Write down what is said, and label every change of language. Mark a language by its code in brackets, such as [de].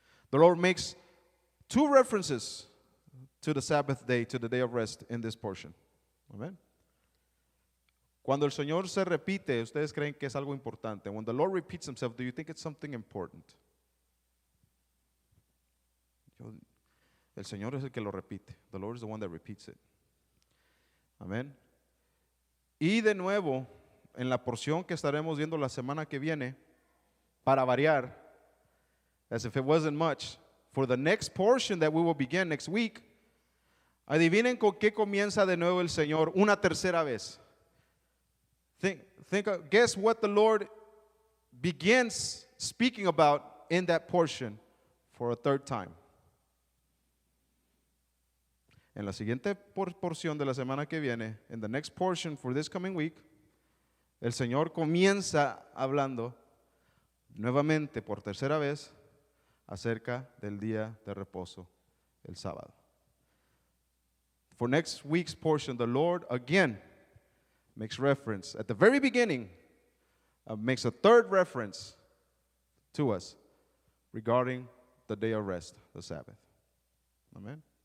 [en] The Lord makes two references to the Sabbath day, to the day of rest in this portion. Amen. [es] Cuando el Señor se repite, ustedes creen que es algo importante. [en] When the Lord repeats himself, do you think it's something important? [es] El Señor es el que lo repite. [en] The Lord is the one that repeats it. [es] Amén. Y de nuevo, en la porción que estaremos viendo la semana que viene, para variar, [en] as if it wasn't much, for the next portion that we will begin next week, [es] adivinen con qué comienza de nuevo el Señor una tercera vez. [en] Guess what the Lord begins speaking about in that portion for a third time. [es] En la siguiente porción de la semana que viene, [en] in the next portion for this coming week, [es] el Señor comienza hablando nuevamente por tercera vez acerca del día de reposo, el sábado. [en] For next week's portion, the Lord again makes reference at the very beginning, makes a third reference to us regarding the day of rest, the Sabbath. Amen.